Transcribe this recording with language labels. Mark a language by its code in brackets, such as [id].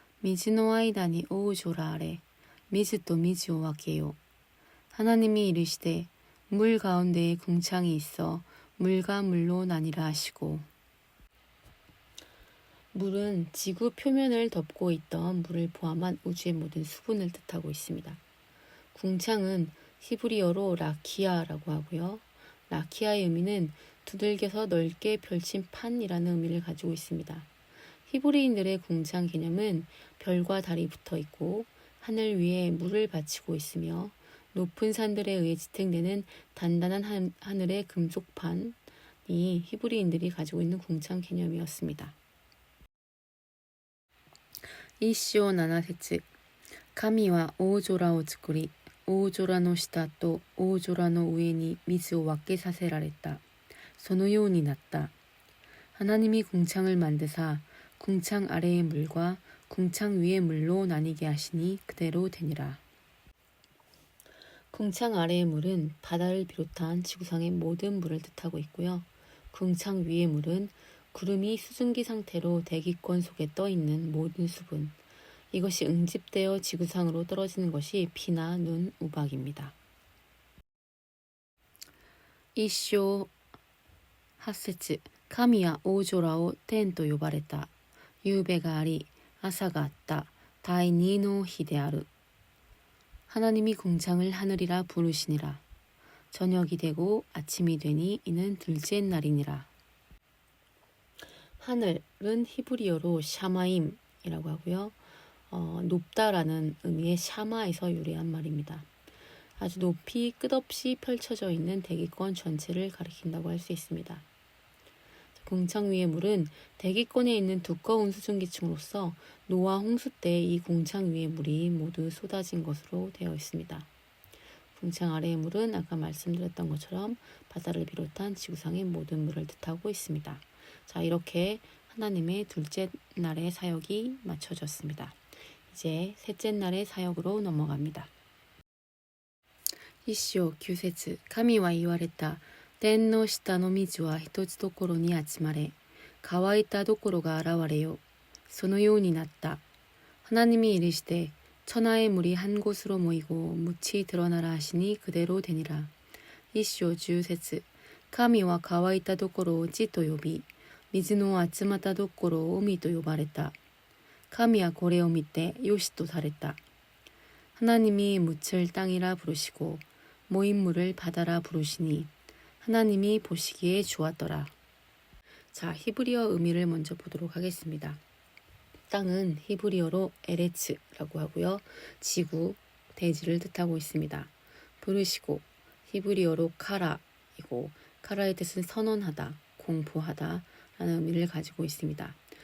[ja] 水の間に大空あれ。水と水を分けよう。 [ko] 하나님이 이르시되 물 가운데에 궁창이 있어 물과 물로 나뉘라 하시고. 물은 지구 표면을 덮고 있던 물을 포함한 우주의 모든 수분을 뜻하고 있습니다. 궁창은 히브리어로 라키아라고 하고요. 라키아의 의미는 두들겨서 넓게 펼친 판이라는 의미를 가지고 있습니다. 히브리인들의 궁창 개념은 별과 달이 붙어 있고 하늘 위에 물을 받치고 있으며 높은 산들에 의해 지탱되는 단단한 하늘의 금속판이 히브리인들이 가지고 있는 궁창 개념이었습니다. [ja] 1章7節神は大空を作り、大空の下と大空の上に水を分けさせられた。そのようになった。 [ko] 하나님이 궁창을 만드사 궁창 아래의 물과 궁창 위의 물로 나뉘게 하시니 그대로 되니라. 궁창 아래의 물은 바다를 비롯한 지구상의 모든 물을 뜻하고 있고요. 궁창 위의 물은 구름이 수증기 상태로 대기권 속에 떠 있는 모든 수분, 이것이 응집되어 지구상으로 떨어지는 것이 비나 눈, 우박입니다. [ja] 1章8節神は大空を天と呼ばれた。夕べがあり、朝があった。第二の日である。 [ko] 하나님이 궁창을 하늘이라 부르시니라. 저녁이 되고 아침이 되니 이는 둘째 날이니라. 하늘은 히브리어로 샤마임이라고 하고요. 높다라는 의미의 샤마에서 유래한 말입니다. 아주 높이 끝없이 펼쳐져 있는 대기권 전체를 가리킨다고 할 수 있습니다. 궁창 위의 물은 대기권에 있는 두꺼운 수증기층으로서 노아 홍수 때 이 궁창 위의 물이 모두 쏟아진 것으로 되어 있습니다. 궁창 아래의 물은 아까 말씀드렸던 것처럼 바다를 비롯한 지구상의 모든 물을 뜻하고 있습니다. 자, 이렇게 하나님의 둘째 날의 사역이 마쳐졌습니다. 이제 셋째 날의 사역으로 넘어갑니다. [ja] 1章9節神は言われた。天の下の水は一つところに集まれ、乾いたところが現れよ。そのようになった。 [ko] 하나님이 이르시되 천하의 물이 한 곳으로 모이고 묻이 드러나라 하시니 그대로 되니라. [ja] 1章10節神は乾いたところを地と呼び、水の集まったところを海と呼ばれた。神はこれを見てよしとされた。 [ko] 하나님이 묻을 땅이라 부르시고 모인 물을 바다라 부르시니 하나님이 보시기에 좋았더라. 자, 히브리어 의미를 먼저 보도록 하겠습니다. 땅은 히브리어로 에레츠라고 하고요. 지구, 대지를 뜻하고 있습니다. 부르시고 히브리어로 카라이고 카라의 뜻은 선언하다, 공포하다 라는 의미를 가지고 있습니다.